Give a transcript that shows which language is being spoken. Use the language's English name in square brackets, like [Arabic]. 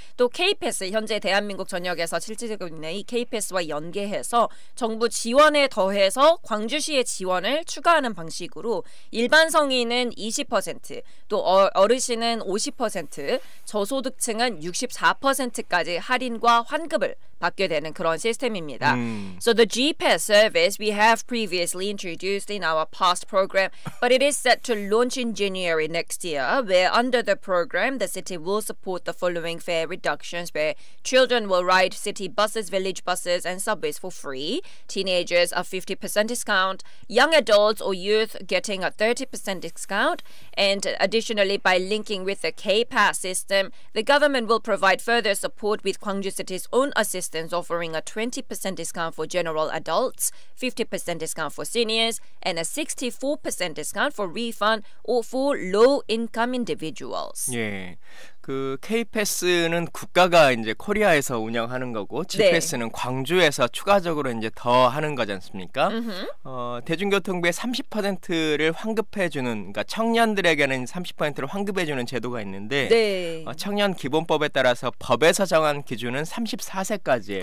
[Korean] 또 K패스, 현재 대한민국 전역에서 실시되고 있는 이 K패스와 연계해서 정부 지원에 더해서 광주시의 지원을 추가하는 방식으로 일반 성인은 20%, 또 어르신은 50%, 저소득층은 64%까지 할인과 환급을 받게 되는 그런 시스템입니다. [English] So the G-Pass service we have previously introduced in our past program, but it is set to launch in January next year, where under the program, the city will support the following fare reductions, where children will ride city buses, village buses, and subways for free, teenagers a 50% discount, young adults or youth getting a 30% discount, and additionally, by linking with the K-Pass system, the government will provide further support with Gwangju City's own assistance, offering a 20% discount for general adults, 50% discount for seniors, and a 64% discount for refund or for low-income individuals. [Korean] 예, 그 K패스는 국가가 이제 코리아에서 운영하는 거고 G패스는 광주에서 추가적으로 이제 더 하는 거지 않습니까? 대중교통비의 30%를 환급해 주는, 그러니까 청년들에게는 30%를 환급해 주는 제도가 있는데 청년 기본법에 따라서 법에서 정한 기준은 34세까지예요.